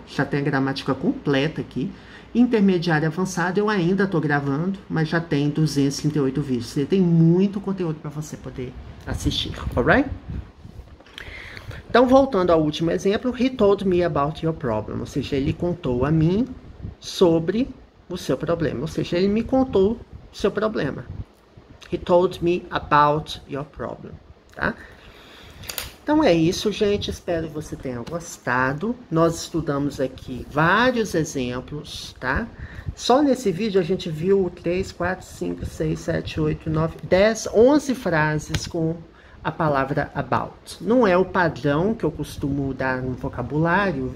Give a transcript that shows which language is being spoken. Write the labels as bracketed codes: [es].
[pt] Já tem a gramática completa aqui. Intermediário avançado eu ainda estou gravando, mas já tem 238 vídeos. Você tem muito conteúdo para você poder assistir, alright? Então, voltando ao último exemplo, [en] he told me about your problem. [pt] Ou seja, ele contou a mim sobre o seu problema. Ou seja, ele me contou o seu problema. [en] He told me about your problem, tá? [pt] Então é isso, gente. Espero que você tenha gostado. Nós estudamos aqui vários exemplos, tá? Só nesse vídeo a gente viu 3, 4, 5, 6, 7, 8, 9, 10, 11 frases com a palavra about. Não é o padrão que eu costumo dar no vocabulário.